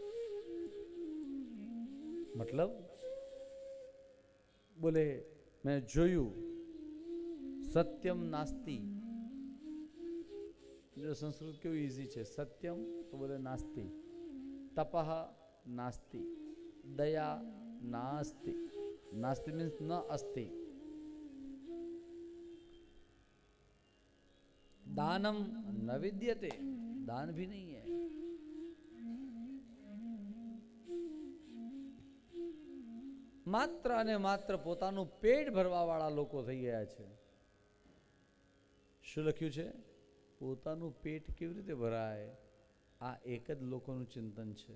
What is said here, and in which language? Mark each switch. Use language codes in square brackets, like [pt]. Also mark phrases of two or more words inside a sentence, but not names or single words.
[gu] મતલબ બોલે મેં જોયું [sa] सत्यम नास्ति. [gu] જો સંસ્કૃત કેવું ઈઝી છે. [sa] સત્યમ [gu] તો બોલે [sa] नास्ति, तपः नास्ति, दया नास्ति. नास्ति मीन्स न अस्ति. दानम न विद्यते, [hi] दान भी नहीं है. [gu] માત્ર અને માત્ર પોતાનું પેટ ભરવા વાળા લોકો થઈ ગયા છે. શું લખ્યું છે? પોતાનું પેટ કેવી રીતે ભરાય, આ એક જ લોકોનું ચિંતન છે.